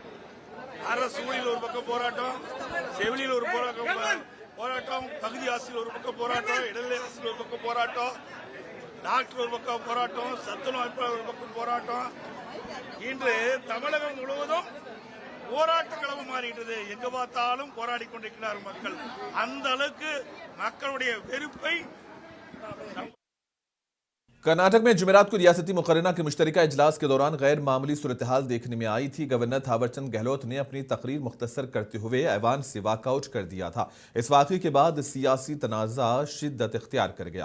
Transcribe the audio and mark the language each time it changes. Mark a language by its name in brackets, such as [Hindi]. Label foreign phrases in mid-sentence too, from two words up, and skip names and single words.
[Tamil] அரசூழில் ஒரு பக்கம் போராட்டம், செவிலியில் ஒரு போராட்டம், பகுதி ஆசிரியர் ஒரு பக்கம் போராட்டம், இடைநிலை ஆசிரியர் ஒரு பக்கம் போராட்டம், டாக்டர் ஒரு பக்கம் போராட்டம், சத்துணவு அமைப்பாளர் ஒரு பக்கம் போராட்டம். இன்று தமிழகம் முழுவதும் போராட்ட களம் மாறிட்டது. எங்க பார்த்தாலும் போராடி கொண்டிருக்கிறார் மக்கள். அந்த அளவுக்கு மக்களுடைய வெறுப்பை [Urdu] کرناٹک میں جمعرات کو ریاستی مقرنہ کے مشترکہ اجلاس کے دوران غیر معمولی صورت حال دیکھنے میں آئی تھی. گورنر تھاورچند گہلوت نے اپنی تقریر مختصر کرتے ہوئے ایوان سے واک آؤٹ کر دیا تھا. اس واقعے کے بعد سیاسی تنازعہ شدت اختیار کر گیا.